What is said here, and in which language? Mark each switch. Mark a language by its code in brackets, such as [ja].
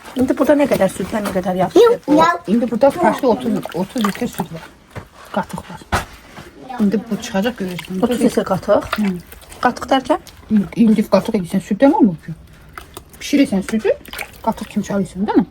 [tr] Şimdi burada ne kadar süt var, ne kadar yağ? Fiu ya. Şimdi burada kaçta 30 litre süt var. [az] Qatık var. Şimdi bu çıxacaq görəcəksən. 30 litre qatıq. Qatıq dərkən? İndi qatıq edirsən, sütdən olmur ki. Pişirirsən sütü, qatıq kimi çalırsan, [tr] değil mi?